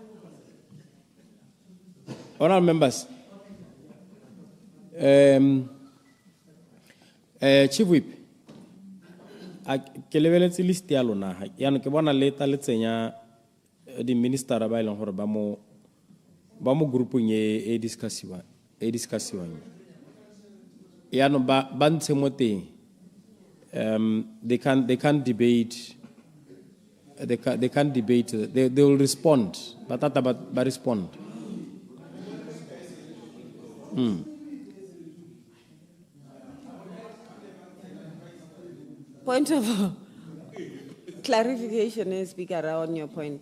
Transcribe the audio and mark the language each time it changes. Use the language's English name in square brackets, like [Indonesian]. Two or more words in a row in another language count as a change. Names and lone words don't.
[English] Honorable members, Chief Whip, [Tswana] ke lebeletse list ya lona yana ke bona leta le tsenya di minister ba ileng hore ba mo grouping e discussiwa yana ba ntshe mo teng. [English] They can't debate. They can't debate. They will respond. But respond. Point of clarification, Speaker, on your point.